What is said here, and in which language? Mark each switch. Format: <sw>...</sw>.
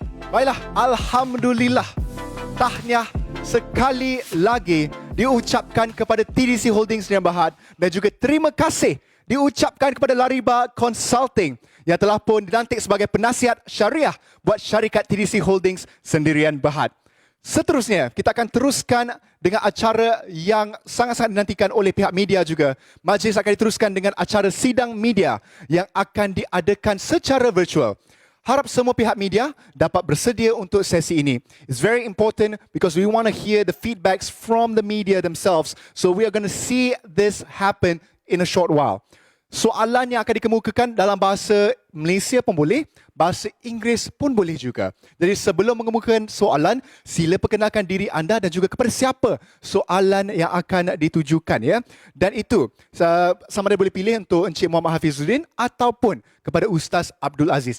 <ms>Baiklah, Alhamdulillah. Tahniah sekali lagi diucapkan kepada TDC Holding Sdn Bhd dan juga terima kasih diucapkan kepada Lariba Consulting yang telah pun dilantik sebagai penasihat syariah buat syarikat TDC Holdings Sdn Bhd. Seterusnya, kita akan teruskan dengan acara yang sangat-sangat dinantikan oleh pihak media juga. Majlis akan diteruskan dengan acara sidang media yang akan diadakan secara virtual. Harap semua pihak media dapat bersedia untuk sesi ini.</ms> <en>It's very important because we want to hear the feedbacks from the media themselves. So we are going to see this happen in a short while.</en> <ms>Soalan yang akan dikemukakan dalam bahasa Malaysia pun boleh, bahasa Inggeris pun boleh juga. Jadi sebelum mengemukakan soalan, sila perkenalkan diri anda dan juga kepada siapa soalan yang akan ditujukan ya. Dan itu sama ada boleh pilih untuk Encik Muhammad Hafizuddin ataupun kepada Ustaz Abdul Aziz.</ms>